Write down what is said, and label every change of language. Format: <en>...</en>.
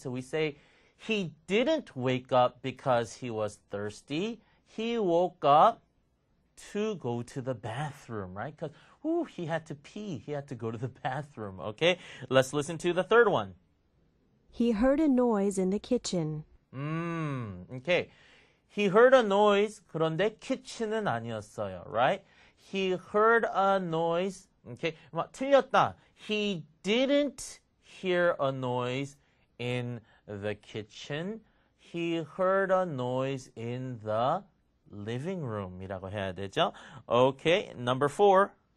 <en>So we say he didn't wake up because he was thirsty. He woke up to go to the bathroom, right? Because he had to pee. He had to go to the bathroom. Okay, let's listen to the third one. He heard a noise in the kitchen. Okay. He heard a noise.</en> <ko>그런데 kitchen은 아니었어요,</ko> <en>right? He heard a noise. Okay.</en> <ko>틀렸다.</ko> <en>He didn't hear a noise in the kitchen. He heard a noise in the living room이라고</en> <ko>해야 되죠.</ko> <en>Okay. Number 4.</en>